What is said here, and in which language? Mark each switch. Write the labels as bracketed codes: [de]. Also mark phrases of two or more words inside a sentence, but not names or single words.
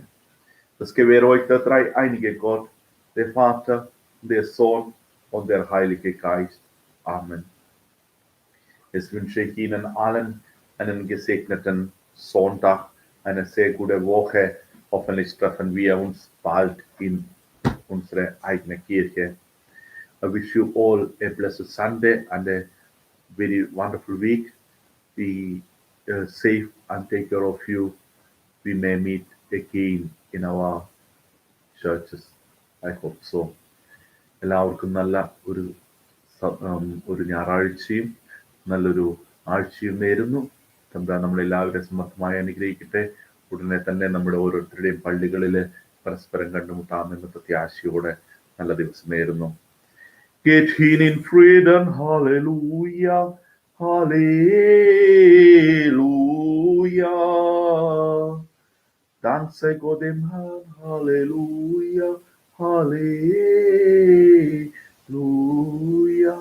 [de] Das gewähre euch der dreieinige Gott, der Vater, der Sohn und der Heilige Geist. Amen. Jetzt wünsche ich Ihnen allen einen gesegneten Sonntag, eine sehr gute Woche. Hoffentlich treffen wir uns bald in unsere eigene Kirche. [en] I wish you all a blessed Sunday and a very wonderful week. Be safe and take care of you. We may meet again in our churches. I hope so. [ml] എല്ലാവർക്കും നല്ല ഒരു ഞായറാഴ്ചയും നല്ലൊരു ആഴ്ചയും നേരുന്നു. തമ്പുരാൻ നമ്മളെല്ലാവരും സമർത്ഥമായി അനുഗ്രഹിക്കട്ടെ. ഉടനെ തന്നെ നമ്മുടെ ഓരോരുത്തരുടെയും പള്ളികളിൽ പരസ്പരം കണ്ടുമുട്ടാമെന്ന പ്രത്യാശയോടെ നല്ല ദിവസം നേരുന്നു. [de] Geht hin in Frieden, Halleluja, Halleluja. Dank sei Gott dem Herrn, Halleluja, Halleluja.